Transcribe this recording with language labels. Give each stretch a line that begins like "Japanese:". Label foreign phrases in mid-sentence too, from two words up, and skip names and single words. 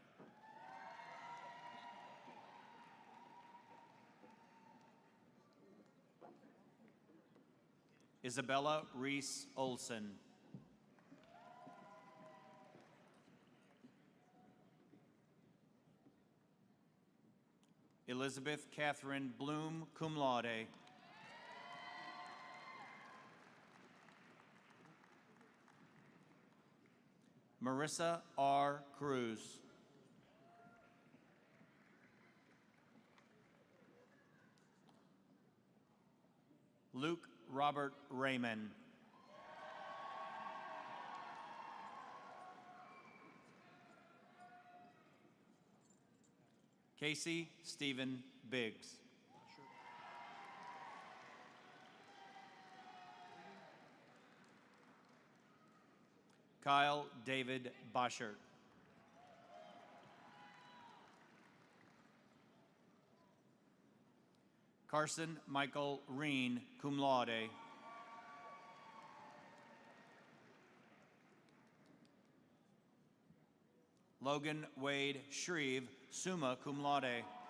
English: Isabella Reese Olson. Elizabeth Catherine Bloom,
Latin: cum laude.
English: Marissa R. Cruz. Luke Robert Raymond. Casey Stephen Biggs. Kyle David Boschert. Carson Michael Reen,
Latin: cum laude.
English: Logan Wade Shreve,
Latin: summa cum laude.